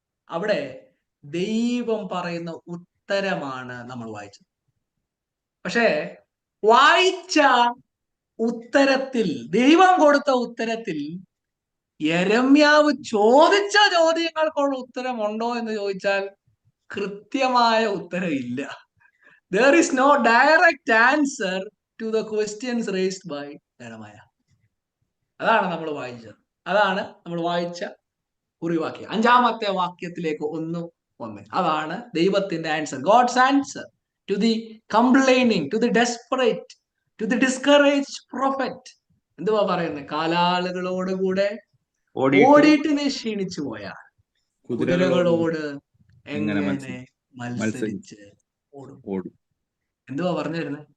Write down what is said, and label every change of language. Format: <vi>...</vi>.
<ml>അവിടെ ദൈവം പറയുന്ന ഉത്തരമാണ് നമ്മൾ വായിച്ചത്. പക്ഷേ വായിച്ച ഉത്തരത്തിൽ, ദൈവം കൊടുത്ത ഉത്തരത്തിൽ യെരമ്യാവ് ചോദിച്ച ചോദ്യങ്ങൾക്കുള്ള ഉത്തരമുണ്ടോ എന്ന് ചോദിച്ചാൽ കൃത്യമായ ഉത്തരം ഇല്ല.</ml> <en>There is no direct answer to the questions raised by Jeremiah.</en> <ml>അതാണ് നമ്മൾ വായിച്ചത്. അതാണ് നമ്മൾ വായിച്ച കുറിവാക്യം. 5-ാമത്തെ വാക്യത്തിലേക്ക് ഒന്ന്. അതാണ് ദൈവത്തിന്റെ answer.</ml> <en>God's answer to the complaining, to the desperate, to the discouraged prophet.</en> <ml>എന്തുവാ പറയുന്നത്? കാലാളുകളോടുകൂടെ ഓടിയിട്ട് നീ ക്ഷീണിച്ചു പോയാൽ കുതിരകളോട് എങ്ങനെ മത്സരിച്ച് ഓടും. എന്തുവാ പറഞ്ഞു വരുന്നത്?</ml>